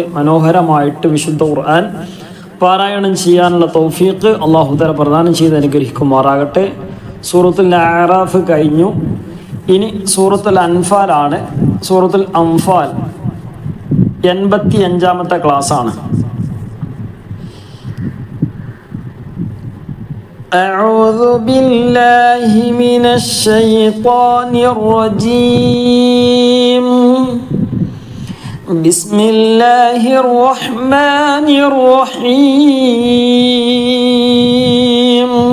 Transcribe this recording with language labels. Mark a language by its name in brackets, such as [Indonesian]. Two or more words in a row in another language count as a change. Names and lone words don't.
[Malayalam] മനോഹരമായിട്ട് വിശുദ്ധ ഖുർആൻ പാരായണം ചെയ്യാനുള്ള തൗഫീഖ് [Arabic] الله تعالى [Malayalam] പ്രദാനം ചെയ്ത് അനുഗ്രഹിക്കുമാറാകട്ടെ. സൂറത്തുൽ അഅറാഫ് കഴിഞ്ഞു. ഇനി സൂറത്തുൽ അൻഫാലാണ്. സൂറത്തുൽ അൻഫാൽ 85-ാമത്തെ ക്ലാസ്സാണ്. [Arabic] أعوذ بالله من الشيطان الرجيم. بسم الله الرحمن الرحيم.